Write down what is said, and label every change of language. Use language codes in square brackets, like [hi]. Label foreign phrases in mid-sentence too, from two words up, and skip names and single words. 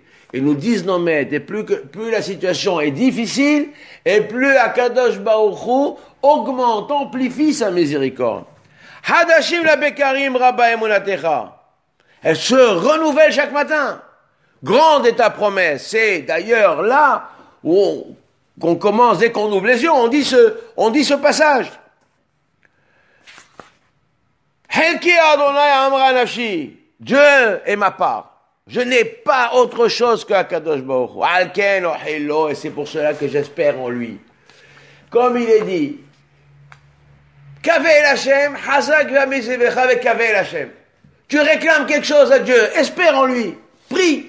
[fr] Et nous disent nos maîtres, et plus la situation est difficile, et plus [he] הקדוש ברוך הוא [fr] augmente, amplifie sa miséricorde. [he] חדשים לבקרים רבה אמונתך. [fr] Elle se renouvelle chaque matin. Grande est ta promesse. C'est d'ailleurs là où qu'on commence, dès qu'on ouvre les yeux, on dit ce passage. [he] חלקי ה׳ אמרה נפשי. [fr] Dieu est ma part. Je n'ai pas autre chose que [he] הקדוש ברוך הוא. על כן אוחיל לו, [fr] et c'est pour cela que j'espère en lui. Comme il est dit, [he] קוה אל ה׳ חזק ויאמץ לבך וקוה אל ה. [fr] Tu réclames quelque chose à Dieu, espère en lui, prie.